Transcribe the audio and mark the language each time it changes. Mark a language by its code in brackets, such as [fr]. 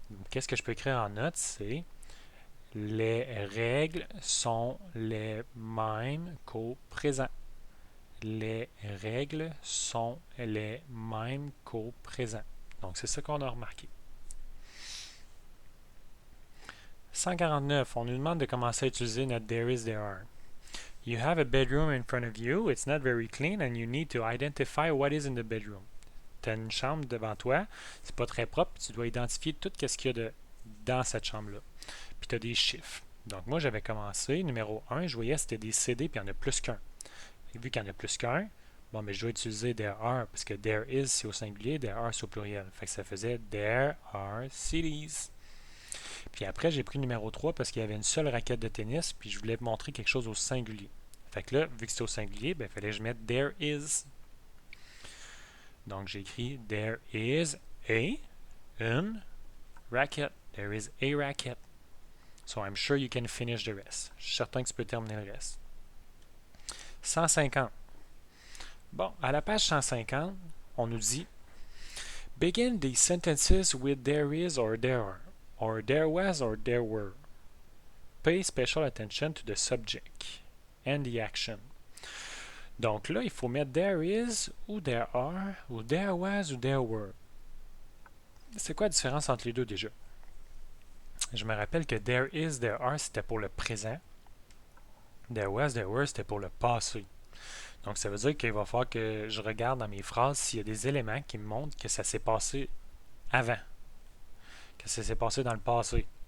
[fr] Qu'est-ce que je peux écrire en note? C'est les règles sont les mêmes qu'au présent. Les règles sont les mêmes qu'au présent. Donc, c'est ça qu'on a remarqué. 149, on nous demande de commencer à utiliser notre there is, there are. [en] You have a bedroom in front of you. It's not very clean and you need to identify what is in the bedroom. [fr] Tu as une chambre devant toi, c'est pas très propre, tu dois identifier tout ce qu'il y a dans cette chambre-là. Puis tu as des chiffres. Donc moi, j'avais commencé, numéro 1, je voyais c'était des CD, puis il y en a plus qu'un. Et vu qu'il y en a plus qu'un, bon, mais je dois utiliser there are, parce que there is, c'est au singulier, there are, c'est au pluriel. Fait que ça faisait there are CDs. Puis après, j'ai pris numéro 3 parce qu'il y avait une seule raquette de tennis, puis je voulais montrer quelque chose au singulier. Fait que là, vu que c'était au singulier, il fallait que je mette there is. Donc j'ai écrit there is une racket. [en] There is a racket. So I'm sure you can finish the rest. [fr] Je suis certain que tu peux terminer le reste. 150. Bon, à la page 150, on nous dit [en] begin these sentences with there is or there are, or there was or there were. Pay special attention to the subject and the action. [fr] Donc là, il faut mettre there is ou there are ou there was ou there were. C'est quoi la différence entre les deux déjà? Je me rappelle que there is, there are, c'était pour le présent. There was, there were, c'était pour le passé. Donc ça veut dire qu'il va falloir que je regarde dans mes phrases s'il y a des éléments qui me montrent que ça s'est passé avant, que ça s'est passé dans le passé.